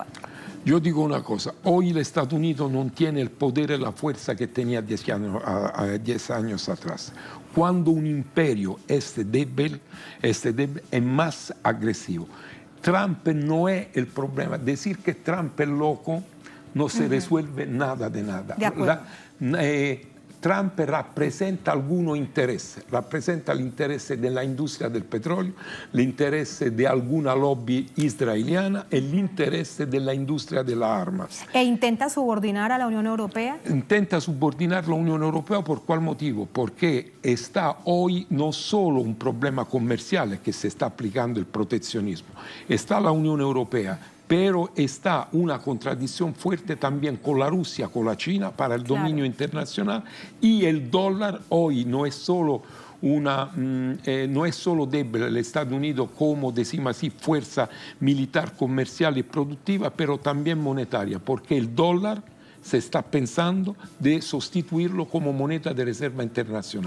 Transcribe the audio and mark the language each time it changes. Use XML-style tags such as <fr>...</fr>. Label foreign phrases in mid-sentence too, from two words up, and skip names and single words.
<es>Yo digo una cosa, hoy el Estados Unidos no tiene el poder y la fuerza que tenía 10 años atrás. Cuando un imperio es débil, es más agresivo. Trump no es el problema. Decir que Trump es loco no se resuelve nada de nada. De acuerdo.</es> <it>Trump rappresenta alcuni interessi, rappresenta l'interesse dell'industria del petrolio, l'interesse di alcuna lobby israeliana e l'interesse dell'industria delle armi.</it> <es>¿E intenta subordinar a la Unión Europea? Intenta subordinar la Unión Europea por qual motivo? Porque está hoy no solo un problema</es> <it>comerciale che si sta applicando il protezionismo,</it> <es>está la Unión Europea, pero está una contradicción fuerte también con la Rusia, con la China, para el dominio internacional, y el dólar hoy no es solo no es solo débil el Estados Unidos como, decimos así, fuerza militar, comercial y productiva, pero también monetaria, porque el dólar se está pensando de sustituirlo como moneda de reserva internacional.</es>